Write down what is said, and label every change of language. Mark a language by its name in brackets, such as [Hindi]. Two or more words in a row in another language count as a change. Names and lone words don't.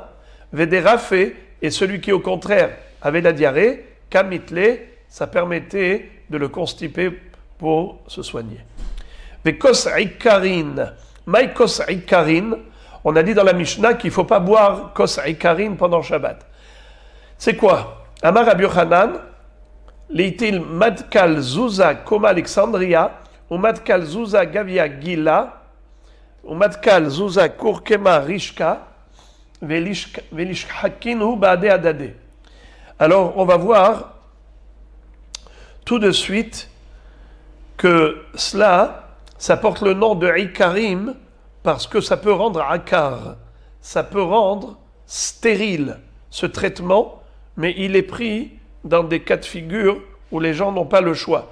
[French] Des rafé, et celui qui, au contraire, avait la diarrhée, kamitle, ça permettait de le constiper pour se soigner. [Aramaic] כוס עיקרין מאי כוס עיקרין, [French] on a dit dans la Mishnah qu'il ne faut pas boire [Aramaic] כוס עיקרין [French] pendant Shabbat. C'est quoi? [Aramaic] אמר רבי יוחנן, לייתי מתקל זוזא קומא אלכסנדריא, ou מתקל זוזא גביא גילא, ou מתקל זוזא כורכמא רישקא ולישחקינהו בהדי הדדי. [French] Alors on va voir tout de suite que cela, ça porte le nom de Ikarim parce que ça peut rendre akar, ça peut rendre stérile ce traitement, mais il est pris dans des cas de figure où les gens n'ont pas le choix.